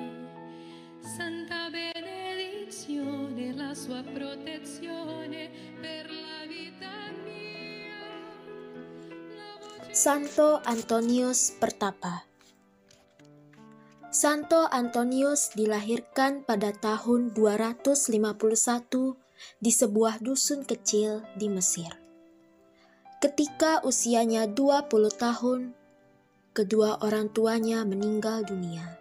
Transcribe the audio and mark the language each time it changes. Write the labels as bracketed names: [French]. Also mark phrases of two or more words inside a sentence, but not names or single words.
[Italian] santa benedizione, la sua protezione per la vita mia. [Indonesian] Santo Antonius Pertapa. Santo Antonius dilahirkan pada tahun 251 di sebuah dusun kecil di Mesir. Ketika usianya 20 tahun, kedua orang tuanya meninggal dunia.